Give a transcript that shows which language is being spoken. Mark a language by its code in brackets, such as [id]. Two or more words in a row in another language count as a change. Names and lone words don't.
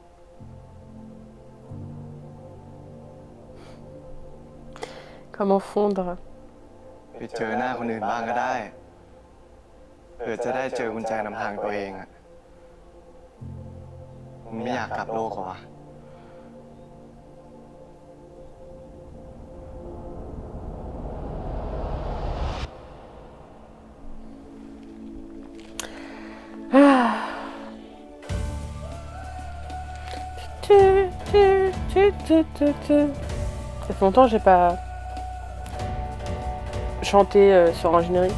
[fr] Comment fondre? [th] ไปเจอหน้าคนอื่นบ้างก็ได้เผื่อจะได้เจอกุญแจนำทางตัวเองอ่ะมึงไม่อยากกลับโลกเหรอวะ [fr] Ça fait longtemps que j'ai pas chanté sur un générique.